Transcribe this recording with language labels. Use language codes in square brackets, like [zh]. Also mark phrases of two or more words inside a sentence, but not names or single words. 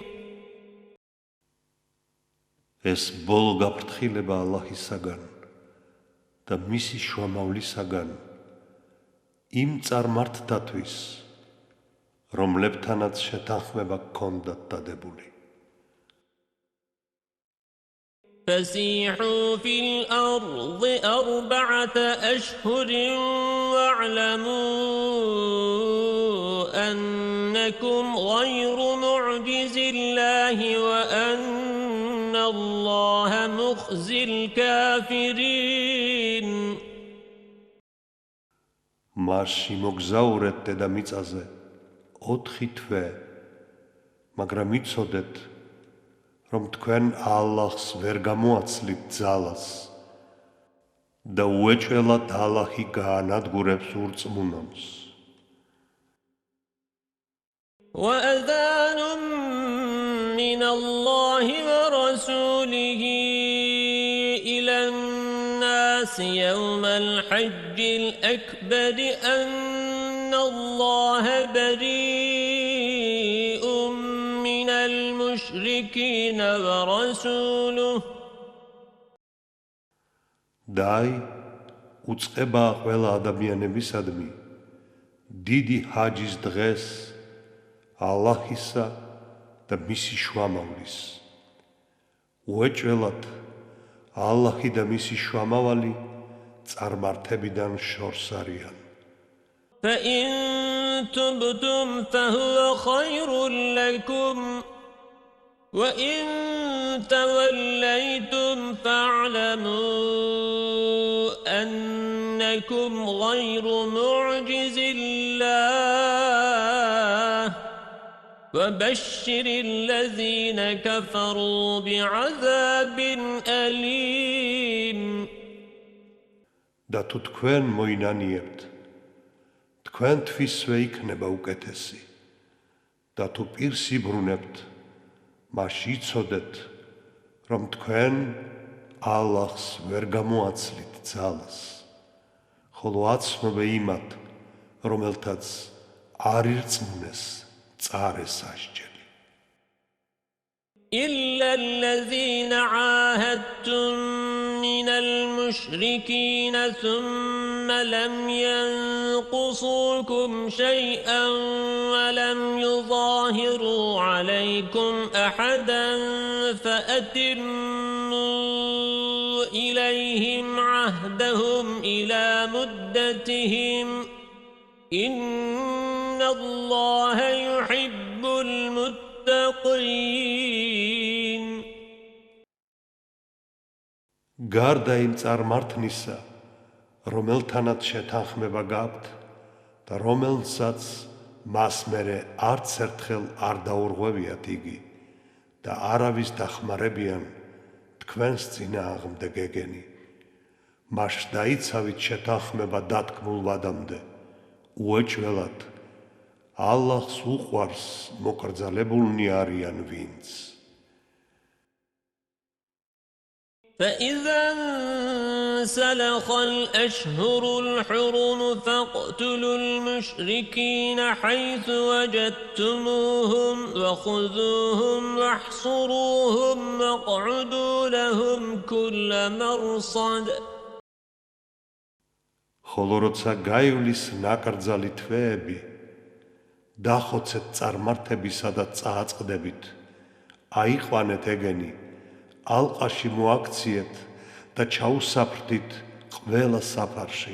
[ka] ეს ბოლო გაფრთხილება ალლაჰისაგან და მისი შუამავლისაგან იმ წარმართთათვის, რომლებთანაც შეთანხმება გქონდათ დადებული. [ar] فسيحوا في الأرض أربعة أشهر واعلموا أنكم غير معجز الله وأن الله مخزي الكافرين [ka] მასში მოგზაურეთ დედამიწაზე 4 თვე, მაგრამ იცოდეთ, რომ თქვენ ალლაჰს ვერ გამოაცლით ძალას და უეჭველად ალლაჰი გაანადგურებს ურწმუნონს. [ar] وأذان من الله ورسوله إلى الناس يوم الحج الأكبر أن الله بريء من المشركين ورسوله [ka] დაი უწყება ყველა ადამიანებისადმი დიდი ჰაჯის დღეს ალლაჰისა და მისი შუამავლის. უეჭველად ალლაჰი და მისი შუამავალი წარმართებიდან შორს არიან. [ar] فإن تبتم فهو خير لكم وإن توليتم فاعلموا أنكم غير معجز الله وبشر الذين كفروا بعذاب أليم [ka] და თუ თქვენ მოინანიებთ, თქვენთვისვე იქნება უკეთესი და თუ პირს იბრუნებთ, მაშ იცოდეთ, რომ თქვენ ალლაჰს ვერ გამოაცლით ძალას, ხოლო აცნობე იმათ, რომელთაც არ ირწმუნეს წარე სასჯელი. [ar] إلا الذين عاهدتم من المشركين ثم لم ينقصوكم شيئا ولم يظاهروا عليكم أحدا فأتموا إليهم عهدهم إلى مدتهم إن الله يحب المتقين [ka] გარდა იმ წარმართნისა, რომელთანაც შეთანხმება გაქვთ და რომელსაც მას მერე არც ერთხელ არ დაურღვევიათ იგი და არავის დახმარებიან თქვენს წინააღმდეგ ეგენი, მაშ დაიცავით შეთანხმება დათქმულ ვადამდე, უეჭველად ალლაჰს უყვარს მოკრძალებულნი არიან ვინც. [ar] فإذا انسلخ الأشهر الحرم فاقتلوا المشركين حيث وجدتموهم وخذوهم واحصروهم واقعدوا لهم كل مرصد [ka] ხოლო როცა გაივლის ნაკრძალი თვეები, დახოცეთ წარმართებისა და წააწყდებით, აიყვანეთ ეგენი, ალყაში მოაქციეთ და ჩაუსაფრდით ყველა საფარში.